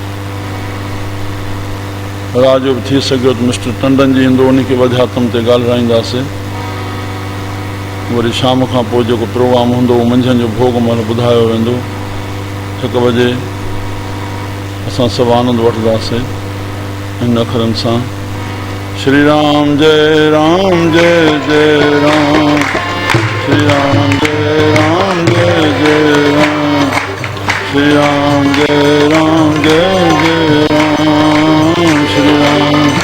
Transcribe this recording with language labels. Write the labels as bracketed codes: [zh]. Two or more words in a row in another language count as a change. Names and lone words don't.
[sd] रात जो बि थी सघियो त मिस्टर टंडन जी ईंदो, उनखे वध्यात्म ते ॻाल्हाईंदासीं। वरी शाम खां पोइ जेको प्रोग्राम हूंदो उहो मंझंदि जो भोग महिल ॿुधायो वेंदो। 1 बजे असां सभु आनंद वठंदासीं इन अखरनि सां। [sa] श्री राम जय राम जय जय राम, श्री राम जय राम जय जय राम, श्री राम जय राम जय जय राम, श्री राम